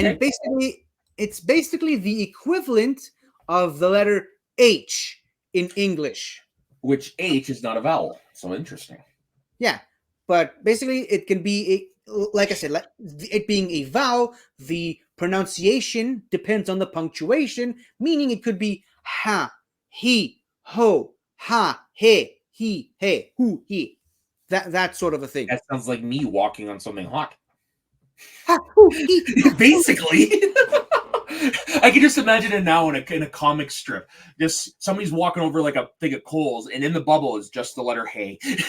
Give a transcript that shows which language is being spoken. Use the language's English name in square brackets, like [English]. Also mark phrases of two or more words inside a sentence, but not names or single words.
[English] And it's basically the equivalent of the letter H in English. Which H is not a vowel. So interesting. Yeah. But basically it can be, like I said, it being a vowel, the pronunciation depends on the punctuation, meaning it could be ha, he, ho, ha, he, hu, he. That sort of a thing. That sounds like me walking on something hot. Ha, hu, he. Basically. I can just imagine it now in a comic strip. Just somebody's walking over like a thing of coals, and in the bubble is just the letter hey.